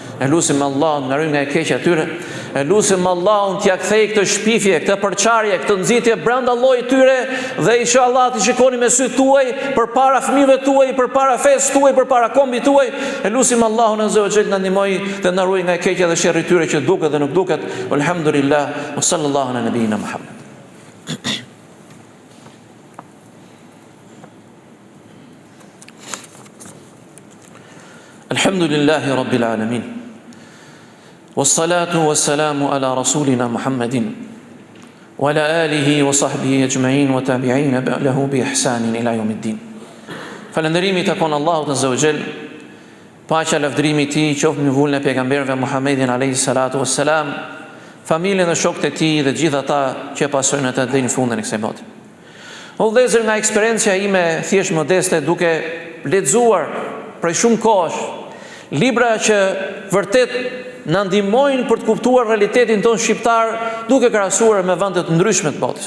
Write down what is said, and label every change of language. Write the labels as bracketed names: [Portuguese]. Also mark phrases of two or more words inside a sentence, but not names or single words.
[Albanian] Ne lutim Allah na ruaj nga e keqja e tyre. E lusim Allahun t'ja kthej këtë shpifje, këtë përçarje, këtë nxitje brenda llojit tyre dhe inshallah t'i shikoni me sytë tuaj përpara fëmijëve tuaj, përpara fesë tuaj, përpara kombit tuaj. E lusim Allahun [Arabic] عز وجل [Albanian] na ndihmoj dhe na ruaj nga e keqja dhe sherrri tyre që duket dhe nuk duket. [Arabic] الحمد لله، وصلى الله على نبينا محمد. الحمد لله رب العالمين. والصلاة والسلام على رسولنا محمد وعلى آله وصحبه أجمعين والتابعين له بإحسان إلى يوم الدين. [Albanian] Falënderimi takon Allahut [Arabic] عز وجل, [Albanian] paqja lavdërimi i tij qoftë mbi vullën e pejgamberëve Muhammedin [Arabic] عليه الصلاة والسلام, [Albanian] familjen dhe shokët e tij dhe gjithë ata që pasojnë atë deri në fundin e kësaj bote. O vëllezër, nga eksperiencia ime thjesht modeste, duke lexuar prej shumë kohësh libra që vërtet na ndihmojnë për të kuptuar realitetin tonë shqiptar, duke krahasuar me vende të ndryshme të botës.